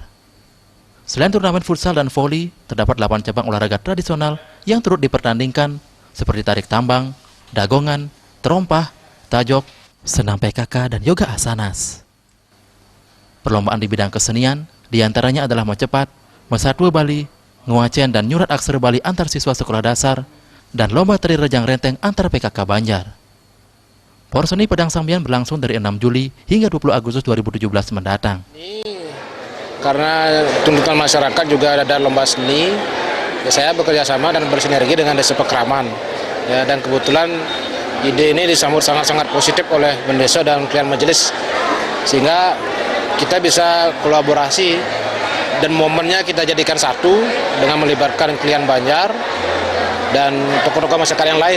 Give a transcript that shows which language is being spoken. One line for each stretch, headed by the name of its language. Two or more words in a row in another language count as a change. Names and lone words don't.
Indonesian: Selain turnamen futsal dan voli, terdapat 8 cabang olahraga tradisional yang turut dipertandingkan seperti tarik tambang, dagongan, terompah, tajok, senam PKK, dan yoga asanas. Perlombaan di bidang kesenian diantaranya adalah Macepat, Mesatwa Bali, Nguacen, dan Nyurat Aksara Bali antar siswa sekolah dasar, dan lomba tari rejang renteng antar PKK Banjar. Porseni Padang Sambian berlangsung dari 6 Juli hingga 20 Agustus 2017 mendatang. Karena tuntutan masyarakat juga ada lomba seni, ya saya bekerja sama dan bersinergi dengan Desa Pekraman. Ya, dan kebetulan ide ini disambut sangat-sangat positif oleh Mendesa dan klien majelis, sehingga kita bisa kolaborasi dan momennya kita jadikan satu dengan melibatkan klien Banjar dan tokoh-tokoh masyarakat yang lain.